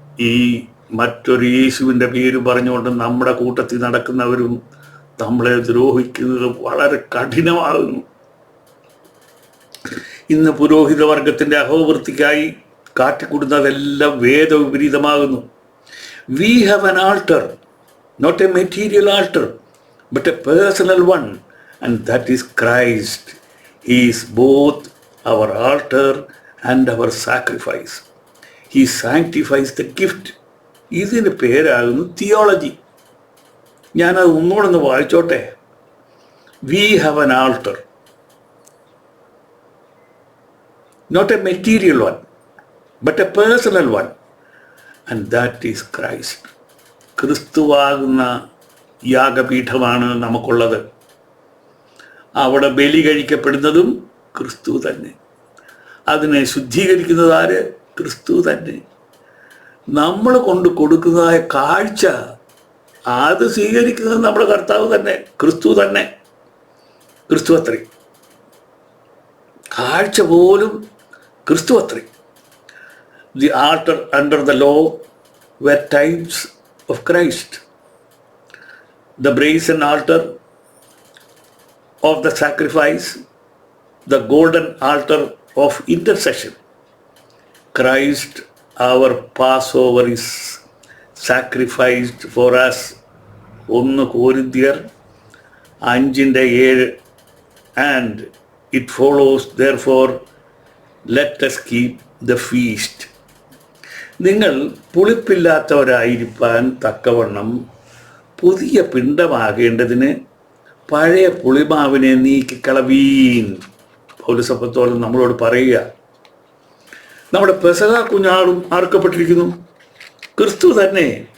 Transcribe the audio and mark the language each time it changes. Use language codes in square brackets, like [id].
[ml] ഈ മറ്റൊരു യേശുവിൻ്റെ പേര് പറഞ്ഞുകൊണ്ട് നമ്മുടെ കൂട്ടത്തിൽ നടക്കുന്നവരും നമ്മളെ ദ്രോഹിക്കുന്നത് വളരെ കഠിനമാകുന്നു. ഇന്ന് പുരോഹിത വർഗത്തിൻ്റെ അഹോവൃത്തിക്കായി കാട്ടിക്കൊടുക്കുന്നതെല്ലാം വേദവിപരീതമാകുന്നു. [en] We have an altar, not a material altar, but a personal one, and that is Christ. He is both our altar and our sacrifice. He sanctifies the gift. [ml] ഇതിന് പേരാകുന്നു തിയോളജി. ഞാനത് ഒന്നുകൂടെ വായിച്ചോട്ടെ. [en] We have an altar, not a material one, but a personal one, and that is Christ. [ml] ക്രിസ്തുവാകുന്ന യാഗപീഠമാണ് നമുക്കുള്ളത്. അവിടെ ബലി കഴിക്കപ്പെടുന്നതും ക്രിസ്തു തന്നെ. അതിനെ ശുദ്ധീകരിക്കുന്നത് ആര്? ക്രിസ്തു തന്നെ. നമ്മൾ കൊണ്ട് കൊടുക്കുന്നതായ കാഴ്ച അത് സ്വീകരിക്കുന്നത് നമ്മുടെ കർത്താവ് തന്നെ, ക്രിസ്തു തന്നെ. ക്രിസ്തു അത്രേ. കാഴ്ച പോലും ക്രിസ്തു അത്രേ. [en] The altar under the law were types of Christ. The brazen altar of the sacrifice, the golden altar of intercession. Christ, our Passover, is sacrificed for us. 1 Corinthians 5:7. And it follows, therefore, let us keep the feast. [ml] നിങ്ങൾ പുളിപ്പില്ലാത്തവരായിരിക്കാൻ തക്കവണ്ണം പുതിയ പിണ്ടമാകേണ്ടതിന് പഴയ പുളിമാവിനെ നീക്കിക്കളവീൻ. പൗലോസപ്പോസ്തലൻ നമ്മളോട് പറയുക, നമ്മുടെ പെസഹ കുഞ്ഞാടും അറുക്കപ്പെട്ടിരിക്കുന്നു, ക്രിസ്തു തന്നെ.